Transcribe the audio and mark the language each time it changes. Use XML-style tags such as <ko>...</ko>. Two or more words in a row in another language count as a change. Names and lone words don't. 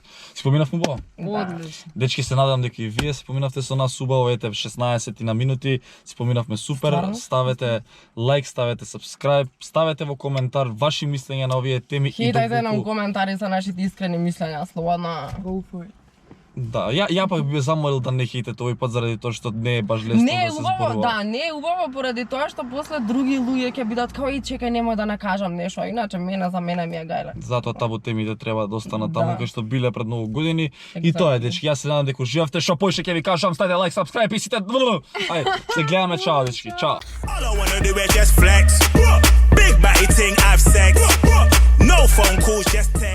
<mk>Си поминавме убаво? Одлично. Дечки, се надам дека и вие се поминавте со нас убаво, ете 16 на минути, си поминавме супер. Стварно? Ставете лайк, ставете subscribe, ставете во коментар ваши мислења на овие теми Хејдајте нам доволку- коментари за нашите искрени мислења, слободно.</mk> <en>Go for it.</en> <mk>Да, ја пак би замолил да не хейтете овој пат заради тоа што не е баш лесно Не е да се убаво, зборува. да, не е убаво поради тоа што после други луѓе ќе бидат као и чекај немој да накажам нешто, иначе за мене ми е гајле. Затоа табу темите треба да останат Да. таму кај што биле пред многу години. И тоа е, дечки, јас се надам дека уживавте, што поише ќе ви кажам, ставите</mk> <en>like, subscribe</en> <mk>и сите. Ајде, се гледаме, чао дечки, чао.</mk> <en>All I wanna do is just flex. Big body thing, have sex. No phone calls, just</en>